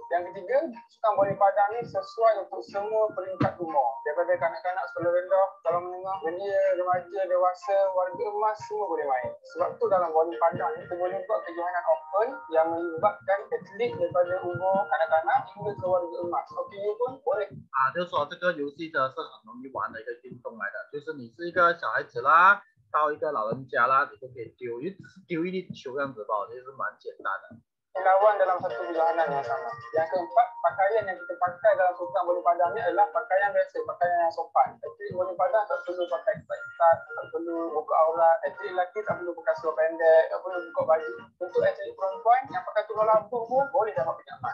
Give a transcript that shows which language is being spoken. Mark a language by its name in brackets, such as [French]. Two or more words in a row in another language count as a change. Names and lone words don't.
[Malay] Yang ketiga, sukan bowling padang ni sesuai untuk semua peringkat umur. Daripada kanak-kanak sekolah rendah, sekolah menengah, belia, remaja, dewasa, warga emas, semua boleh main. Sebab tu dalam bowling padang ni kita boleh buat kejohanan open yang melibatkan atlet daripada umur kanak-kanak hingga ke warga emas. Okey pun boleh. [Chinese] 就是说这个游戏呢是很容易玩的一个运动来的，就是你是一个小孩子啦，到一个老人家啦，你都可以丢一粒球这样子吧，其实蛮简单的。 [Malay] Lawan dalam satu kejohanan yang sama. Yang keempat, pakaian yang kita pakai dalam sukan bowling padang ni adalah pakaian biasa, pakaian yang sopan. Atlet bowling padang tak perlu pakai ketat, tak perlu buka aurat. Atlet lelaki tak perlu pakai seluar pendek, tak perlu buka baju. Untuk atlet perempuan yang pakai tudung lambung pun boleh dapat penyakit.